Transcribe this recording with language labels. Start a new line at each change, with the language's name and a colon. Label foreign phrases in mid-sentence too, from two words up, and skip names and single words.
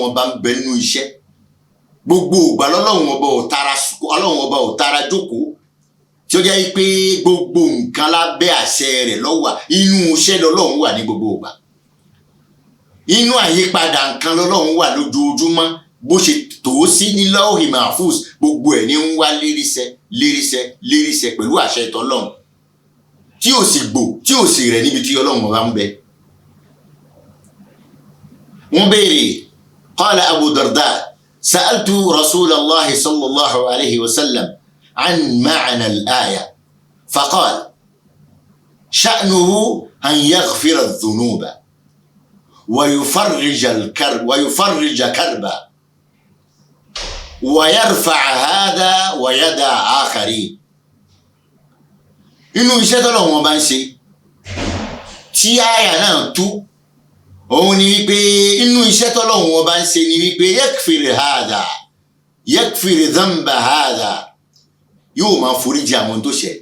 Yoruba: ọba ń bẹ nínú iṣẹ́, gbogbo ìgbà l'Ọlọ́run ọba ò tara jókòó, tí ó jẹ́ pé gbogbo nǹkan lábẹ́ àṣẹ rẹ̀ ló wà, inú iṣẹ́ l'Ọlọ́run wà ní gbogbo ìgbà, inú àyípadà nǹkan l'Ọlọ́run wà lójoojúmọ́, bó ṣe tó sí ní Lawhi Mahfuz, gbogbo ẹ̀ ní ń wá léríṣẹ́ pẹ̀lú àṣẹ t'Ọlọ́run, tí ò sì gbò tí ò sì rẹ̀ níbi tí Ọlọ́run ọba ń bẹ. wọ́n béèrè,
Arabic: قال أبو الدرداء سألت رسول الله صلى الله عليه وسلم عن معنى الآية فقال شأنه أن يغفر الذنوب ويفرج كربا ويرفع هذا ويدع آخرين.
Yoruba: inú iṣẹ́ t'Ọlọ́run bá ń ṣe tí àyà náà tú, òun ni wípé inú iṣẹ́ t'Ọlọ́run bá ń ṣe ni wípé
Arabic: يغفر ذنبا هذا,
Yoruba: yóò máa foríjì àwọn tó ṣẹ̀.